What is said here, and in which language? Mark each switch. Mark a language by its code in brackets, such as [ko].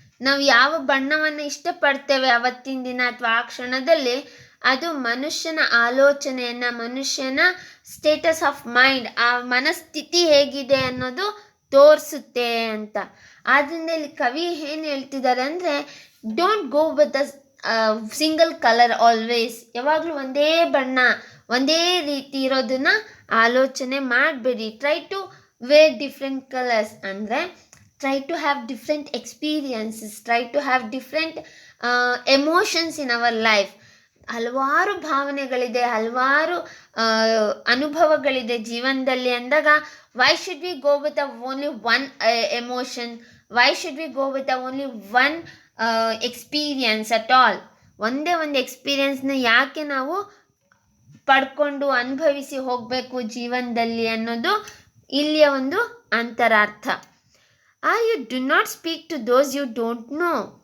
[kn] ನಾವು ಯಾವ ಬಣ್ಣವನ್ನು ಇಷ್ಟಪಡ್ತೇವೆ ಅವತ್ತಿನ ದಿನ ಅಥವಾ ಆ ಕ್ಷಣದಲ್ಲಿ, ಅದು ಮನುಷ್ಯನ ಆಲೋಚನೆಯನ್ನು, ಮನುಷ್ಯನ ಸ್ಟೇಟಸ್ ಆಫ್ ಮೈಂಡ್, ಆ ಮನಸ್ಥಿತಿ ಹೇಗಿದೆ ಅನ್ನೋದು ತೋರಿಸುತ್ತೆ ಅಂತ. ಆದ್ದರಿಂದ ಇಲ್ಲಿ ಕವಿ ಏನು ಹೇಳ್ತಿದ್ದಾರೆ ಅಂದರೆ, [en] Don't go with a single colour always. [kn] ಯಾವಾಗಲೂ ಒಂದೇ ಬಣ್ಣ, ಒಂದೇ ರೀತಿ ಇರೋದನ್ನು ಆಲೋಚನೆ ಮಾಡಬೇಡಿ. [en] Try to wear different colours ಅಂದರೆ try to have different experiences, try to have different emotions in our life. [kn] ಹಲವಾರು ಭಾವನೆಗಳಿದೆ, ಹಲವಾರು ಅನುಭವಗಳಿದೆ ಜೀವನದಲ್ಲಿ ಅಂದಾಗ, [en] Why should we go with only one emotion, why should we go with only one experience at all. [kn] ಒಂದೇ ಒಂದು ಎಕ್ಸ್ಪೀರಿಯನ್ಸ್ನ ಯಾಕೆ ನಾವು ಪಡ್ಕೊಂಡು ಅನುಭವಿಸಿ ಹೋಗಬೇಕು ಜೀವನದಲ್ಲಿ ಅನ್ನೋದು ಇಲ್ಲಿಯ ಒಂದು ಅಂತರಾರ್ಥ. [en] You do not speak to those you don't know.